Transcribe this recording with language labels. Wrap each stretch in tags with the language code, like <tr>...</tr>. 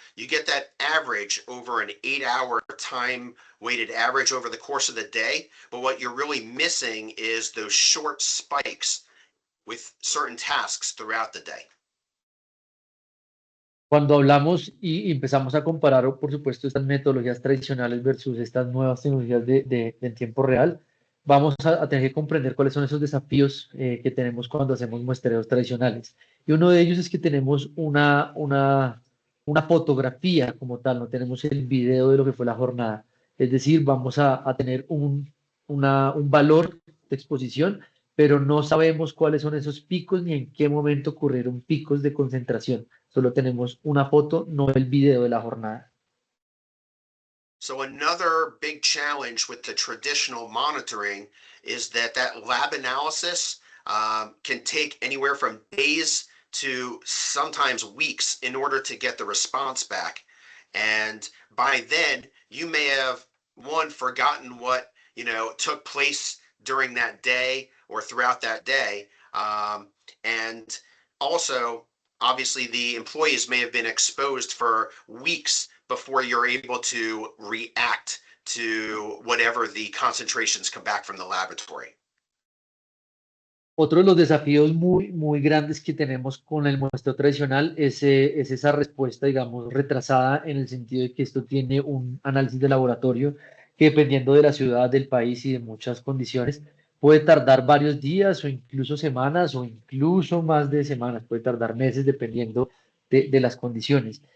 <en>You get that average over an 8-hour time weighted average over the course of the day. But what you're really missing is those short spikes with certain tasks throughout the day.</en> <es>Cuando hablamos y empezamos a comparar, por supuesto, estas metodologías tradicionales versus estas nuevas tecnologías en tiempo real, vamos a tener que comprender cuáles son esos desafíos que tenemos cuando hacemos muestreos tradicionales. Y uno de ellos es que tenemos una fotografía como tal, no tenemos el video de lo que fue la jornada. Es decir, vamos a tener un valor de exposición, pero no sabemos cuáles son esos picos ni en qué momento ocurrieron picos de concentración. Solo tenemos una foto, no el video de la jornada.</es> <en>So another big challenge with the traditional monitoring is that lab analysis can take anywhere from days to sometimes weeks in order to get the response back. And by then, you may have one forgotten what took place during that day or throughout that day, and also obviously the employees may have been exposed for weeks before you're able to react to whatever the concentrations come back from the laboratory.</en> <es>Otro de los desafíos muy grandes que tenemos con el muestreo tradicional es esa respuesta, digamos, retrasada en el sentido de que esto tiene un análisis de laboratorio que dependiendo de la ciudad, del país y de muchas condiciones, puede tardar varios días o incluso semanas o incluso más de semanas, puede tardar meses dependiendo de las condiciones.</es>